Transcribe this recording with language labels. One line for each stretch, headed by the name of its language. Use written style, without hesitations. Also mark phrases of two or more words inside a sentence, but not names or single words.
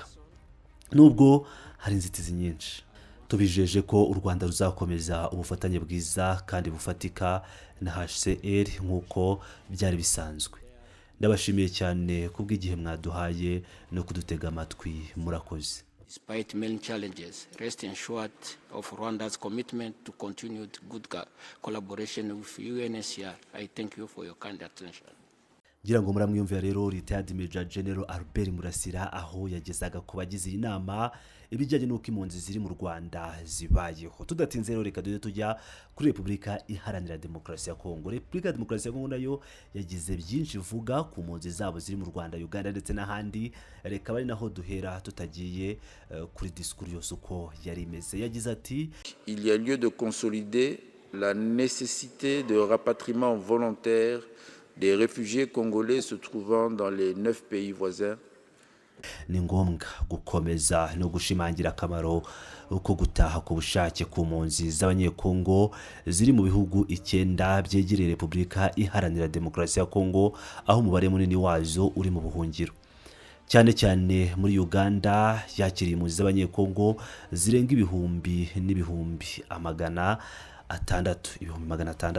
Kinyarwanda: Nubwo hari inzitizi nyinshi, tubijeje ko u Rwanda ruzakomeza ubufatanye bwiza kandi bufatika na HCR nk'uko byari bisanzwe. Ndabashimiye cyane kubw'igihe mwaduhaye no kudutega amatwi. Murakoze.
English: Despite many challenges, rest assured of Rwanda's commitment to continued good collaboration with UNHCR. I thank you for your kind attention.
Kinyarwanda: Ngira ngo muramwiyumvira rero
English: Retired Major General
Kinyarwanda: Albert Murasira aho yagezaga ku bagize inama ibijyanye n'uko impunzi ziri mu Rwanda zibayeho. Tudatinze rero reka tujya kuri Repubulika Iharanira Demokarasi ya Kongo. Repubulika ya Demokarasi ya Kongo nayo yagize byinshi ivuga ku mpunzi zabo ziri mu Rwanda, Uganda ndetse n'ahandi. Reka bari naho duhera tutagiye kuri discours yose uko yari imeze. Yagize ati:
French: Il y a lieu de consolider la nécessité de rapatriement volontaire des réfugiés congolais se trouvant dans les 9 pays voisins.
Kinyarwanda: Ni ngombwa gukomeza no gushimangira akamaro uko gutaha ku bushake ku mpunzi z'abanyekongo ziri mu bihugu 9 byegereye Repubulika Iharanira Demokarasi ya Kongo, aho umubare munini wazo uri mu buhungiro. Cyane cyane muri Uganda yakiriye impunzi z'abanyekongo zirenga ibihumbi n'ibihumbi 600.